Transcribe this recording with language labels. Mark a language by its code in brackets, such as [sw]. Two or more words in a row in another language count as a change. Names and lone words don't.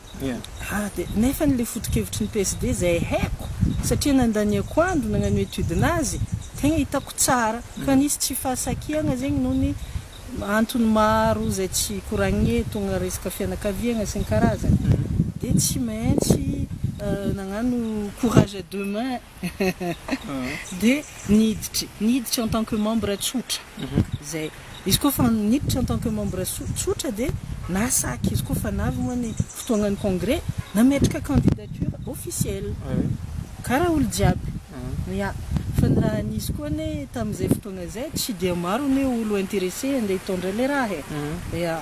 [mg] De nefa le foto-kevitry ny PSD zay haiko satria nandaniako andro nagnano étude nazy tegna hitako tsara fa nisy tsy fahasakiagna zegny noho ny antony maro zay tsy koragnina tonga resaka fianakaviagna sy ny karazany. Dia tsy maintsy nagnano [fr] courage à deux mains [mg] dia niditra [fr] en tant que membre [mg] tsotra zay. Izy koa fa niditra [fr] en tant que membre [mg] tsotra dia nasaky izy koa fa navy moa fotoagnan'ny congrès nametraka [fr] candidature officielle [mg] karaha olo jiaby. Ya. Fa ny raha nisy koa ne tamin'izay fotoagna zay tsy dia maro ne olo intéressé andeha hitondra le raha ya.